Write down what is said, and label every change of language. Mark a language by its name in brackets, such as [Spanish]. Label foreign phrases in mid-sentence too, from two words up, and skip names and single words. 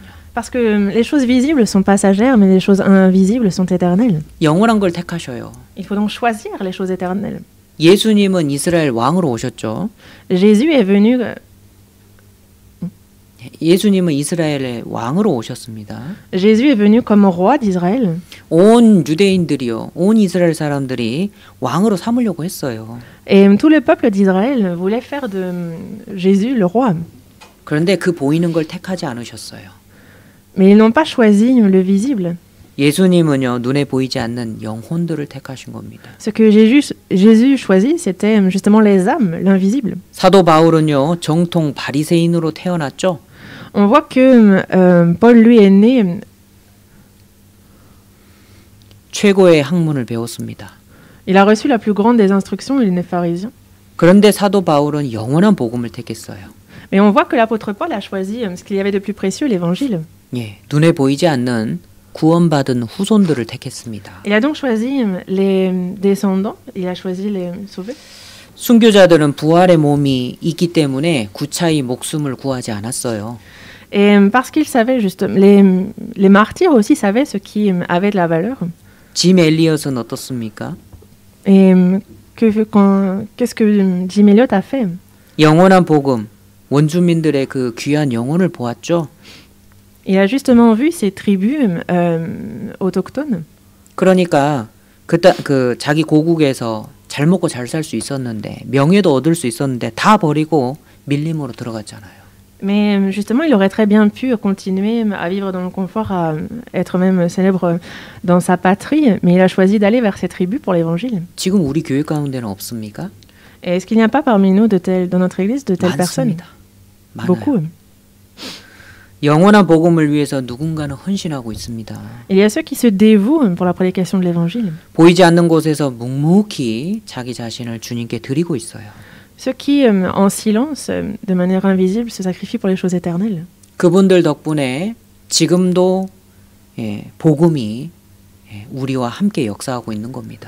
[French] Parce que les choses visibles sont passagères, mais les choses invisibles sont éternelles. [Korean] 영원한 걸 택하셔요. [French] Il faut donc choisir les choses éternelles. [Korean] 예수님은 이스라엘 왕으로 오셨죠. [French] Jésus est venu. [Korean] 예수님은 이스라엘의 왕으로 오셨습니다. [French] Jésus est venu comme roi d'Israël. [Korean] 온 유대인들이요, 온 이스라엘 사람들이 왕으로 삼으려고 했어요. [French] Et tout le peuple d'Israël voulait faire de Jésus le roi. [Korean] 그런데 그 보이는 걸 택하지 않으셨어요. [French] Mais ils n'ont pas choisi le visible. [Korean] 예수님은요, 눈에 보이지 않는 영혼들을 택하신 겁니다. [French] Ce que Jésus choisit, c'était justement les âmes, l'invisible. [Korean] 사도 바울은요, 정통 바리새인으로 태어났죠. [French] On voit que Paul, lui, est né. [Korean] 최고의 학문을 배웠습니다. [French] Il a reçu la plus grande des instructions, il est pharisien. [Korean] 그런데 사도 바울은 영원한 복음을 택했어요. [French] Mais on voit que l'apôtre Paul a choisi ce qu'il y avait de plus précieux, l'évangile. [Korean] 예, 눈에 보이지 않는 구원받은 후손들을 택했습니다. [French] Il a donc choisi les descendants, il a choisi les sauvés. [Korean] 순교자들은 부활의 몸이 있기 때문에 구차히 목숨을 구하지 않았어요. [French] Et parce qu'ils savaient justement, les martyrs aussi savaient ce qui avait de la valeur. [Korean] 짐 엘리엇은 어떻습니까? [French] Et qu'est-ce que Jim Elliot a fait? [Korean] 영원한 복음, 원주민들의 그 귀한 영혼을 보았죠. [French] Il a justement vu ces tribus autochtones. [Korean] 그러니까 그 자기 고국에서 잘 먹고 잘 살 수 있었는데 명예도 얻을 수 있었는데 다 버리고 밀림으로 들어갔잖아요. [French] Mais justement, il aurait très bien pu continuer à vivre dans le confort, à être même célèbre dans sa patrie, mais il a choisi d'aller vers ces tribus pour l'évangile. [Korean] 지금 우리 교회 가운데는 없습니까? [French] Et est-ce qu'il n'y a pas parmi nous dans notre église de telles personnes? Beaucoup. [Korean] 영원한 복음을 위해서 누군가는 헌신하고 있습니다. [French] Il y a ceux qui se dévouent pour la prédication de l'évangile. [Korean] 보이지 않는 곳에서 묵묵히 자기 자신을 주님께 드리고 있어요. [French] Ceux qui, en silence, de manière invisible, se sacrifient pour les choses éternelles. [Korean] 그분들 덕분에 지금도 복음이 우리와 함께 역사하고 있는 겁니다.